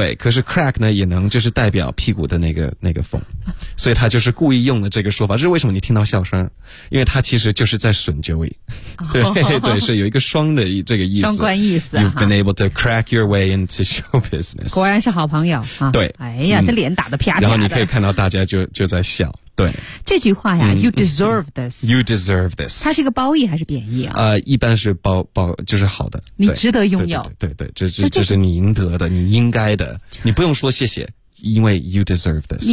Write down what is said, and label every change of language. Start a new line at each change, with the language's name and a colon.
Chinese: 对，可是 crack 呢，也能就是代表屁股的那个缝，所以他就是故意用了这个说法。这是为什么你听到笑声？因为他其实就是在损 Joey。对、哦、对，是有一个双的这个意思，双关意思。
English: You've been able to crack your way into show。 business
Chinese: 果然是好朋友啊！对，哎呀，这脸打得啪啪的。然后你可以看到大家就在笑。对，这句话呀、，
English: You deserve this。 You deserve this。
Chinese: 它是一个褒义还是贬义啊？一般是褒，就是好的。你值得拥有。对 对, 对, 对，这是你应得的，你应该的，你不用说谢谢，因为
English: You deserve this。